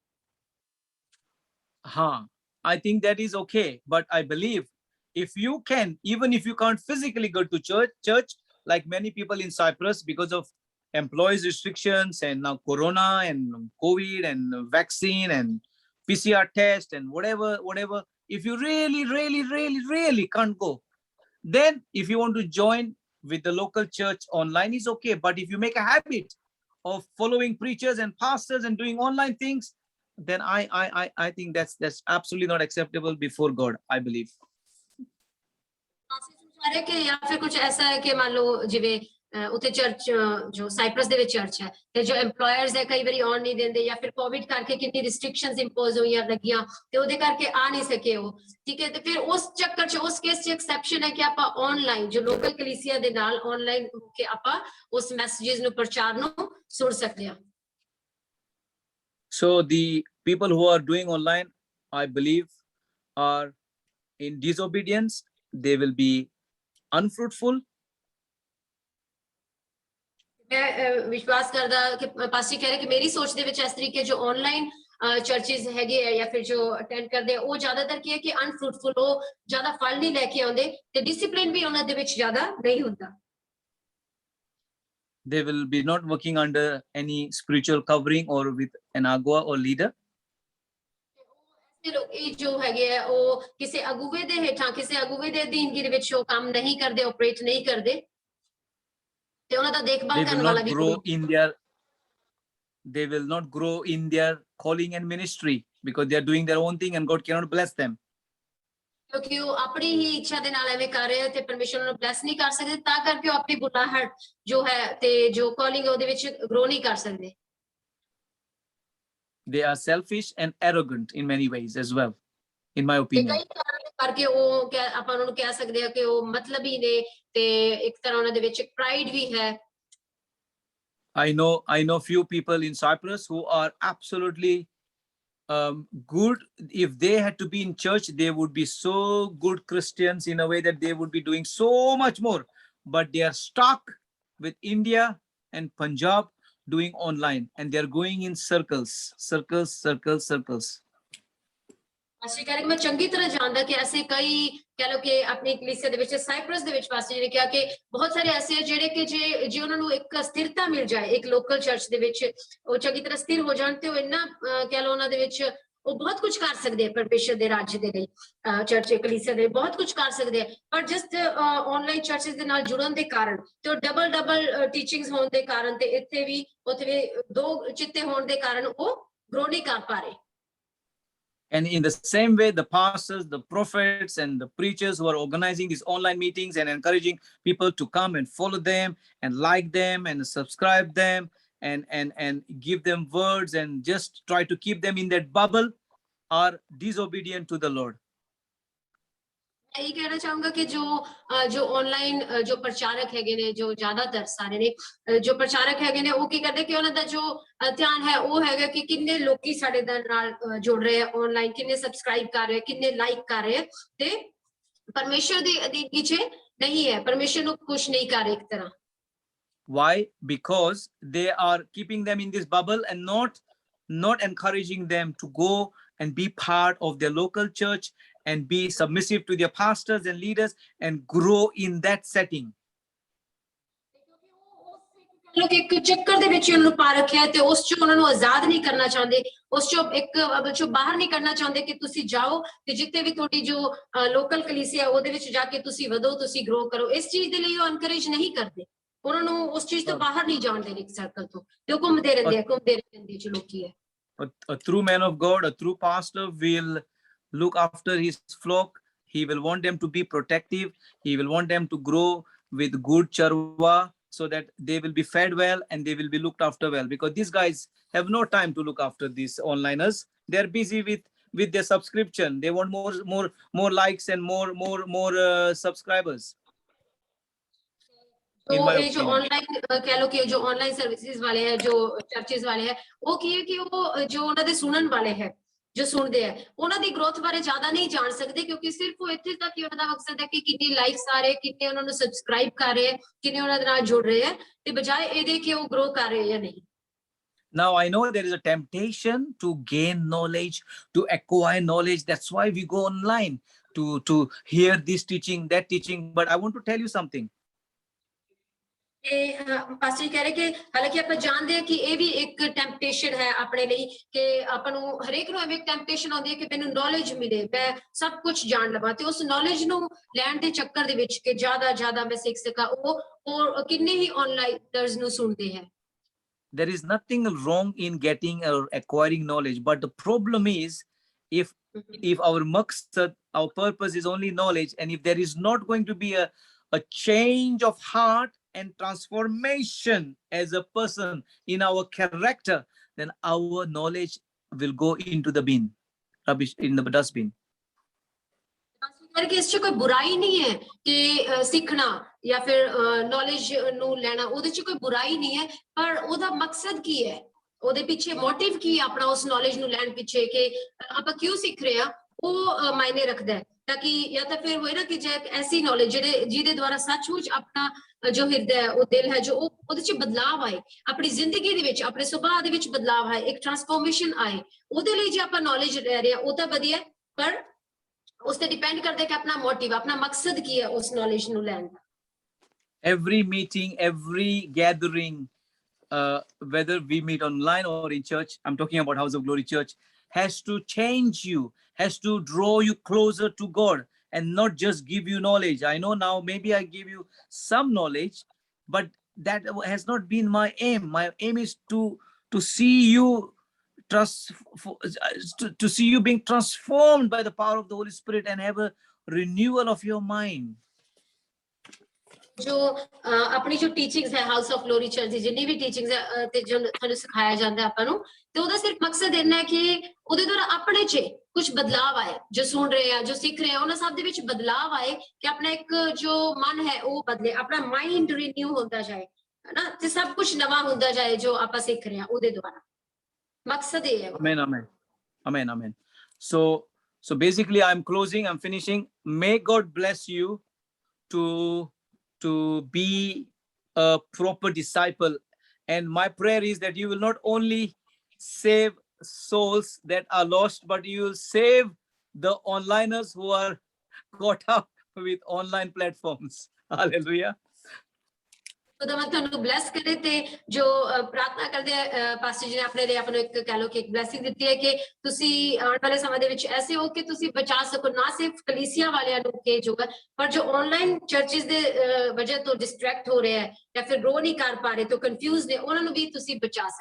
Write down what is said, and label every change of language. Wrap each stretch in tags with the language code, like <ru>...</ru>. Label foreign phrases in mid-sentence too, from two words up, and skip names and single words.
<pa>हाँ,</pa> <en>I think that is okay, but I believe if you can, even if you can't physically go to church like many people in Cyprus because of employees restrictions and now Corona and COVID and vaccine and PCR test and whatever, if you really can't go, then if you want to join with the local church online is okay. But if you make a habit of following preachers and pastors and doing online things, then I think that's absolutely not acceptable before God, I believe.</en> <hi>समझा रहे कि या फिर कुछ ऐसा है कि मान लो</hi> <pa>ਜਿਵੇਂ ਉੱਥੇ ਚਰਚ ਜੋ ਸਾਈਪਰਸ ਦੇ ਵਿੱਚ ਚਰਚ ਹੈ ਤੇ ਜੋ EMPLOYERS ਹੈ ਕਈ ਵਾਰੀ ਆਉਣ ਨਹੀਂ ਦਿੰਦੇ ਜਾਂ ਫਿਰ ਕੋਵਿਡ ਕਰਕੇ ਕਿੰਨੀ ਰਿਸਟ੍ਰਿਕਸ਼ਨਸ ਇੰਪੋਜ਼ ਹੋਈਆਂ ਲੱਗੀਆਂ ਤੇ ਉਹਦੇ ਕਰਕੇ ਆ ਨਹੀਂ ਸਕੇ ਉਹ ਠੀਕ ਹੈ ਤੇ ਫਿਰ ਉਸ ਚੱਕਰ ਚ ਉਸ ਕੇਸ ਚ ਐਕਸੈਪਸ਼ਨ ਹੈ ਕਿ ਆਪਾਂ ਆਨਲਾਈਨ ਜੋ ਲੋਕਲ ਕਲੀਸਿਆ ਦੇ ਨਾਲ ਆਨਲਾਈਨ ਹੋ ਕੇ ਆਪਾਂ ਉਸ ਮੈਸੇजेस ਨੂੰ ਪ੍ਰਚਾਰ ਨੂੰ ਸੁਣ ਸਕਦੇ ਹਾਂ</pa> <en>So the people who are doing online, I believe, are in disobedience. They will be unfruitful.</en> <pa>ਮੈਂ ਵਿਸ਼ਵਾਸ ਕਰਦਾ ਕਿ ਪਾਸਟਰ ਕਹਿ ਰਹੇ ਕਿ ਮੇਰੀ ਸੋਚ ਦੇ ਵਿੱਚ ਇਸ ਤਰੀਕੇ ਜੋ</pa> <en>online churches</en> <pa>ਹੈਗੇ ਆ ਜਾਂ ਫਿਰ ਜੋ ਅਟੈਂਡ ਕਰਦੇ ਆ ਉਹ ਜ਼ਿਆਦਾਤਰ ਕੀ ਹੈ ਕਿ ਅਨਫਰੂਟਫੁਲ ਉਹ ਜ਼ਿਆਦਾ ਫਲ ਨਹੀਂ ਲੈ ਕੇ ਆਉਂਦੇ ਤੇ ਡਿਸਪਲਿਨ ਵੀ ਉਹਨਾਂ ਦੇ ਵਿੱਚ ਜ਼ਿਆਦਾ ਨਹੀਂ ਹੁੰਦਾ</pa> <en>They will be not working under any spiritual covering or with an agua or leader.</en> <pa>ਇਹ ਲੋਕ ਇਹ ਜੋ ਹੈਗੇ ਆ ਉਹ ਕਿਸੇ ਅਗੂਵੇ ਦੇ ਹੇਠਾਂ ਕਿਸੇ ਅਗੂਵੇ ਦੇ ਅਧੀਨਗੀ ਦੇ ਵਿੱਚ ਉਹ ਕੰਮ ਨਹੀਂ ਕਰਦੇ ਆਪਰੇਟ ਨਹੀਂ ਕਰਦੇ ਤੇ ਉਹਨਾਂ ਦਾ</pa> <en>They</en> <pa>ਦੇਖਭਾਲ</pa> <en>will</en> <pa>ਕਰਨ ਵਾਲਾ</pa> <en>not</en> <pa>ਵੀ</pa> <en>grow in their. They will not grow in their calling and ministry because they are doing their own thing and God cannot bless them.</en> <pa>ਕਿਉਂਕਿ ਉਹ ਆਪਣੀ ਹੀ ਇੱਛਾ ਦੇ ਨਾਲ ਐਵੇਂ ਕਰ ਰਹੇ ਆ ਤੇ ਪਰਮੇਸ਼ਰ ਉਹਨਾਂ ਨੂੰ ਬਲੈਸ ਨਹੀਂ ਕਰ ਸਕਦੇ ਤਾਂ ਕਰਕੇ ਉਹ ਆਪਣੀ ਬੁਲਾਹਟ ਜੋ ਹੈ ਤੇ ਜੋ ਕਾਲਿੰਗ ਉਹਦੇ ਵਿੱਚ ਗਰੋ ਨਹੀਂ ਕਰ ਸਕਦੇ</pa> <en>They are selfish and arrogant in many ways as well, in my</en> <pa>ਤੇ</pa> <en>opinion.</en> <pa>ਕਈ ਕਾਰਨ ਕਰਕੇ ਉਹ ਆਪਾਂ ਉਹਨਾਂ ਨੂੰ ਕਹਿ ਸਕਦੇ ਆ ਕਿ ਉਹ ਮਤਲਬੀ ਨੇ ਤੇ ਇੱਕ ਤਰ੍ਹਾਂ ਉਹਨਾਂ ਦੇ ਵਿੱਚ ਪ੍ਰਾਈਡ ਵੀ ਹੈ</pa> <en>I know few people in Cyprus who are absolutely good. If they had to be in church, they would be so good Christians in a way that they would be doing so much more. But they are stuck with India and Punjab doing online, and they are going in circles.</en> <pa>ਅਸੀਂ ਕਹਿ ਰਹੇ ਕਿ ਮੈਂ ਚੰਗੀ ਤਰ੍ਹਾਂ ਜਾਣਦਾ ਕਿ ਐਸੇ ਕਈ ਕਹਿ ਲਓ ਕਿ ਆਪਣੀ ਕਲੀਸਿਆ ਦੇ ਵਿੱਚ ਸਾਈਪਰਸ ਦੇ ਵਿੱਚ ਪਾਸੇ ਜਿਹੜੇ ਕਿਹਾ ਕਿ ਬਹੁਤ ਸਾਰੇ ਐਸੇ ਆ ਜਿਹੜੇ ਕਿ ਜੇ ਉਹਨਾਂ ਨੂੰ ਇੱਕ ਸਥਿਰਤਾ ਮਿਲ ਜਾਏ ਇੱਕ ਲੋਕਲ ਚਰਚ ਦੇ ਵਿੱਚ ਉਹ ਚੰਗੀ ਤਰ੍ਹਾਂ ਸਥਿਰ ਹੋ ਜਾਣ ਤੇ ਉਹ ਇੰਨਾ ਕਹਿ ਲਓ ਉਹਨਾਂ ਦੇ ਵਿੱਚ ਉਹ ਬਹੁਤ ਕੁਝ ਕਰ ਸਕਦੇ ਆ ਪਰਮੇਸ਼ਰ ਦੇ ਰਾਜ ਦੇ ਲਈ ਚਰਚ ਕਲੀਸਿਆ ਦੇ ਬਹੁਤ ਕੁਝ ਕਰ ਸਕਦੇ ਆ ਪਰ</pa> <en>just online churches</en> <pa>ਦੇ ਨਾਲ ਜੁੜਨ ਦੇ ਕਾਰਨ ਤੇ ਉਹ</pa> <en>double teachings</en> <pa>ਹੋਣ ਦੇ ਕਾਰਨ ਤੇ ਇੱਥੇ ਵੀ ਉੱਥੇ ਵੀ ਦੋ ਚਿੱਤੇ ਹੋਣ ਦੇ ਕਾਰਨ ਉਹ ਗਰੋ ਨਹੀਂ ਕਰ ਪਾ ਰਹੇ</pa> <en>And in the same way, the pastors, the prophets, and the preachers who are organizing these online meetings and encouraging people to come and follow them and like them and subscribe them and give them words and just try to keep them in that bubble are disobedient to the Lord.</en> <hi>यही कहना चाहूंगा</hi> <pa>ਕਿ ਜੋ ਆਨਲਾਈਨ ਜੋ ਪ੍ਰਚਾਰਕ ਹੈਗੇ ਨੇ ਜੋ ਜ਼ਿਆਦਾਤਰ ਸਾਰੇ ਨੇ ਜੋ ਪ੍ਰਚਾਰਕ ਹੈਗੇ ਨੇ ਉਹ ਕੀ ਕਰਦੇ ਕਿ ਉਹਨਾਂ ਨੇ ਜੋ ਧਿਆਨ ਹੈ ਉਹ ਹੈਗਾ ਕਿ ਕਿੰਨੇ ਲੋਕੀ ਸਾਡੇ ਨਾਲ ਜੁੜ ਰਹੇ ਹਨ ਆਨਲਾਈਨ ਕਿੰਨੇ ਸਬਸਕ੍ਰਾਈਬ ਕਰ ਰਹੇ ਹਨ ਕਿੰਨੇ ਲਾਈਕ ਕਰ ਰਹੇ ਹਨ ਤੇ ਪਰਮੇਸ਼ਰ ਦੀ ਅਧੀਨਗੀ ਚ ਨਹੀਂ ਹੈ ਪਰਮੇਸ਼ਰ ਨੂੰ ਖੁਸ਼ ਨਹੀਂ ਕਰ ਰਹੇ ਇੱਕ ਤਰ੍ਹਾਂ</pa> <en>Why? Because they are keeping them in this bubble and not encouraging them to go and be part of their local church and be submissive to their pastors and leaders and grow in that setting.</en> <pa>ਲੋਗ ਇੱਕ ਚੱਕਰ ਦੇ ਵਿੱਚ ਉਹਨੂੰ ਪਾ ਰੱਖਿਆ ਤੇ ਉਸ ਚ ਉਹਨਾਂ ਨੂੰ ਆਜ਼ਾਦ ਨਹੀਂ ਕਰਨਾ ਚਾਹੁੰਦੇ ਉਸ ਚੋਂ ਇੱਕ ਚੋਂ ਬਾਹਰ ਨਹੀਂ ਕਰਨਾ ਚਾਹੁੰਦੇ ਕਿ ਤੁਸੀਂ ਜਾਓ ਤੇ ਜਿੱਥੇ ਵੀ ਤੁਹਾਡੀ ਜੋ ਲੋਕਲ ਕਲੀਸਿਆ ਉਹਦੇ ਵਿੱਚ ਜਾ ਕੇ ਤੁਸੀਂ ਵਧੋ ਤੁਸੀਂ ਗਰੋ ਕਰੋ ਇਸ ਚੀਜ਼ ਦੇ ਲਈ ਉਹ ਐਨਕਰੇਜ ਨਹੀਂ ਕਰਦੇ ਉਹਨਾਂ ਨੂੰ ਉਸ ਚੀਜ਼ ਤੋਂ ਬਾਹਰ ਨਹੀਂ ਜਾਣ ਦੇਣ ਇੱਕ ਸਰਕਲ ਤੋਂ ਤੇ ਉਹ ਘੁੰਮਦੇ ਰਹਿੰਦੇ ਚ ਲੋਕੀ ਹੈ</pa> <en>A true man of God, a true pastor will look after his flock. He will want them to be protective. He will want them to grow with good charwa so that they will be fed well and they will be looked after well, because these guys have no time to look after these onliners. They are busy with their subscription. They want more likes and more subscribers.</en> <hi>तो ये जो ऑनलाइन कह लो कि जो ऑनलाइन सर्विसेज वाले हैं जो चर्चेस वाले हैं</hi> <pa>ਉਹ ਕੀ ਹੈ ਕਿ ਉਹ ਜੋ ਉਹਨਾਂ ਦੇ ਸੁਣਨ ਵਾਲੇ ਹੈ ਜੋ ਸੁਣਦੇ ਆ ਉਹਨਾਂ ਦੀ ਗਰੋਥ ਬਾਰੇ ਜ਼ਿਆਦਾ ਨਹੀਂ ਜਾਣ ਸਕਦੇ ਕਿਉਂਕਿ ਸਿਰਫ ਉਹ ਇੱਥੇ ਤੱਕ ਹੀ ਉਹਨਾਂ ਦਾ ਮਕਸਦ ਹੈ ਕਿ ਕਿੰਨੇ ਲਾਈਕਸ ਆ ਰਹੇ ਕਿੰਨੇ ਉਹਨਾਂ ਨੂੰ ਸਬਸਕ੍ਰਾਈਬ ਕਰ ਰਹੇ ਕਿੰਨੇ ਉਹਨਾਂ ਦੇ ਨਾਲ ਜੁੜ ਰਹੇ ਹੈ ਤੇ ਬਜਾਏ ਇਹਦੇ ਕਿ ਉਹ ਗਰੋ ਕਰ ਰਹੇ ਜਾਂ ਨਹੀਂ</pa> <en>Now I know there is a temptation to gain knowledge, to acquire knowledge. That's why we go online to hear this teaching, that teaching. But I want to tell you something.</en> <pa>ਪਾਸਟਰ ਜੀ ਕਹਿ ਰਹੇ ਕਿ ਹਾਲਾਂਕਿ ਆਪਾਂ ਜਾਣਦੇ ਹਾਂ ਕਿ ਇਹ ਵੀ ਇੱਕ ਟੈਂਪਟੇਸ਼ਨ ਹੈ ਆਪਣੇ ਲਈ ਕਿ ਆਪਾਂ ਨੂੰ ਹਰੇਕ ਨੂੰ ਐਵੇਂ ਇੱਕ ਟੈਂਪਟੇਸ਼ਨ ਆਉਂਦੀ ਹੈ ਕਿ ਮੈਨੂੰ ਨੌਲੇਜ ਮਿਲੇ, ਮੈਂ ਸਭ ਕੁਝ ਜਾਣ ਲਵਾਂ, ਤੇ ਉਸ ਨੌਲੇਜ ਨੂੰ ਲੈਣ ਦੇ ਚੱਕਰ ਦੇ ਵਿੱਚ ਕਿ ਜ਼ਿਆਦਾ ਮੈਂ ਸਿੱਖ ਸਕਾਂ, ਉਹ ਕਿੰਨੇ ਹੀ ਆਨਲਾਈਨਰਸ ਨੂੰ ਸੁਣਦੇ ਹੈ।</pa> <en>There is nothing wrong in getting or acquiring knowledge, but the problem is if our maqsad, our purpose is only knowledge, and if there is not going to be a change of heart and transformation as a person in our character, then our knowledge will go into the bin, rubbish, in the dustbin.</en> <pa>ਕਰਕੇ ਇਸ 'ਚ ਕੋਈ ਬੁਰਾਈ ਨਹੀਂ ਹੈ ਕਿ ਸਿੱਖਣਾ ਜਾਂ ਫਿਰ ਨੌਲੇਜ ਨੂੰ ਲੈਣਾ, ਉਹਦੇ 'ਚ ਕੋਈ ਬੁਰਾਈ ਨਹੀਂ ਹੈ, ਪਰ ਉਹਦਾ ਮਕਸਦ ਕੀ ਹੈ, ਉਹਦੇ ਪਿੱਛੇ ਮੋਟਿਵ ਕੀ ਹੈ ਆਪਣਾ ਉਸ ਨੌਲੇਜ ਨੂੰ ਲੈਣ ਪਿੱਛੇ, ਕਿ ਆਪਾਂ ਕਿਉਂ ਸਿੱਖ ਰਹੇ ਹਾਂ, ਉਹ ਮਾਇਨੇ ਰੱਖਦਾ ਹੈ। ਤਾਂ ਕਿ ਜਾਂ ਤਾਂ ਫਿਰ ਹੋਏ ਨਾ ਕਿ ਜੇ ਐਸੀ ਨੌਲੇਜ ਜਿਹਦੇ ਦੁਆਰਾ ਸੱਚਮੁੱਚ ਆਪਣਾ ਜੋ ਹਿਰਦਾ ਹੈ, ਉਹ ਦਿਲ ਹੈ, ਜੋ ਉਹਦੇ 'ਚ ਬਦਲਾਵ ਆਏ, ਆਪਣੀ ਜ਼ਿੰਦਗੀ ਦੇ ਵਿੱਚ, ਆਪਣੇ ਸੁਭਾਅ ਦੇ ਵਿੱਚ ਬਦਲਾਵ ਆਏ, ਇੱਕ ਟਰਾਂਸਫੋਰਮੇਸ਼ਨ ਆਏ, ਉਹਦੇ ਲਈ ਜੇ ਆਪਾਂ ਨੌਲੇਜ ਲੈ ਰਹੇ ਹਾਂ ਉਹ ਤਾਂ ਵਧੀਆ, ਪਰ ਉਸ ਤੇ ਡਿਪੈਂਡ ਕਰਦਾ ਕਿ ਆਪਣਾ ਮੋਟਿਵ, ਆਪਣਾ ਮਕਸਦ ਕੀ ਹੈ ਉਸ ਨੌਲੇਜ ਨੂੰ ਲੈਣ ਦਾ।</pa> <en>Every meeting, every gathering, whether we meet online or in church, I'm talking about House of Glory Church, has to change you, has to draw you closer to God and not just give you knowledge. I know now maybe I give you some knowledge, but that has not been my aim. My aim is to see you to see you being transformed by the power of the Holy Spirit and have a renewal of your mind.</en> <pa>ਜੋ ਆਪਣੀ ਜੋ ਟੀਚਿੰਗਸ ਹੈ ਹਾਊਸ ਆਫ ਗਲੋਰੀ ਚਰਚ ਦੀ ਜਿੰਨੀ ਵੀ ਟੀਚਿੰਗਸ ਹੈ ਤੇ ਜੋ ਤੁਹਾਨੂੰ ਸਿਖਾਇਆ ਜਾਂਦਾ ਆਪਾਂ ਨੂੰ, ਤੇ ਉਹਦਾ ਸਿਰਫ ਮਕਸਦ ਇੰਨਾ ਹੈ ਕਿ ਉਹਦੇ ਦੁਆਰਾ ਆਪਣੇ 'ਚ ਕੁਝ ਬਦਲਾਵ ਆਏ, ਜੋ ਸੁਣ ਰਹੇ ਆ, ਜੋ ਸਿੱਖ ਰਹੇ ਆ, ਉਹਨਾਂ ਸਭ ਦੇ ਵਿੱਚ ਬਦਲਾਵ ਆਏ, ਕਿ ਆਪਣਾ ਇੱਕ ਜੋ ਮਨ ਹੈ ਉਹ ਬਦਲੇ, ਆਪਣਾ</pa> <en>mind renew</en> <pa>ਹੁੰਦਾ ਜਾਏ, ਹਨਾ, ਤੇ ਸਭ ਕੁਝ ਨਵਾਂ ਹੁੰਦਾ ਜਾਏ ਜੋ ਆਪਾਂ ਸਿੱਖ ਰਹੇ ਆ ਉਹਦੇ ਦੁਆਰਾ। ਮਕਸਦ ਇਹ ਹੈ।</pa> <en>Amen, amen, amen, amen. So basically I'm closing, I'm finishing. May God bless you to be a proper disciple, and my prayer is that you will not only save souls that are lost, but you will save the onliners who are caught up with online platforms. Hallelujah.</en> <pa>ਖੁਦਾਵੰਦ ਤੁਹਾਨੂੰ ਬਲੈਸ ਕਰੇ, ਤੇ ਜੋ ਪ੍ਰਾਰਥਨਾ ਕਰਦੇ ਆ ਪਾਸਟਰ ਜੀ ਨੇ ਆਪਣੇ ਲਈ ਆਪਾਂ ਨੂੰ ਇੱਕ ਕਹਿ ਲਓ ਕਿ ਇੱਕ ਬਲੈਸਿੰਗ ਦਿੱਤੀ ਹੈ ਕਿ ਤੁਸੀਂ ਆਉਣ ਵਾਲੇ ਸਮੇਂ ਦੇ ਵਿੱਚ ਐਸੇ ਹੋ ਕਿ ਤੁਸੀਂ ਬਚਾ ਸਕੋ ਨਾ ਸਿਰਫ ਕਲੀਸਿਆ ਵਾਲਿਆਂ ਨੂੰ ਕਿ ਜੋ ਪਰ ਜੋ</pa> <en>online churches</en> <pa>ਦੇ ਵਜ੍ਹਾ ਤੋਂ ਡਿਸਟਰੈਕਟ ਹੋ ਰਹੇ ਹੈ ਜਾਂ ਫਿਰ ਰੋ ਨਹੀਂ ਕਰ ਪਾ ਰਹੇ, ਤੋਂ ਕਨਫਿਊਜ਼ ਨੇ, ਉਹਨਾਂ ਨੂੰ ਵੀ ਤੁਸੀਂ ਬਚਾ ਸਕੋ।</pa>